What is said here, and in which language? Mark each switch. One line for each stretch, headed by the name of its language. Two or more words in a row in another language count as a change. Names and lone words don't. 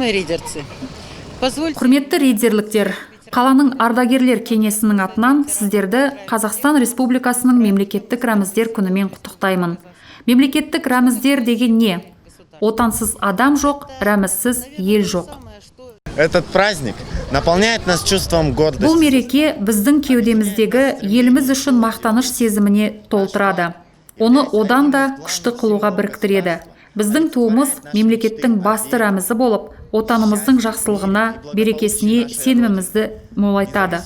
Kazakh: Құрметті ридзерліктер, қаланың ардагерлер кеңесінің атынан сіздерді Қазақстан Республикасының мемлекеттік рәміздер күнімен құттықтаймын. Мемлекеттік рәміздер деген не? Отансыз адам жоқ, рәмізсіз ел жоқ.
Russian: Этот праздник наполняет нас чувством гордости.
Kazakh: Бұл мереке біздің кеудеміздегі еліміз үшін мақтаныш сезіміне толтырады. Оны одан да күшті қылуға біріктіреді. Біздің туымыз мемлекеттің басты рәмізі болып, отанымыздың жақсылығына, берекесіне сенімімізді молайтады.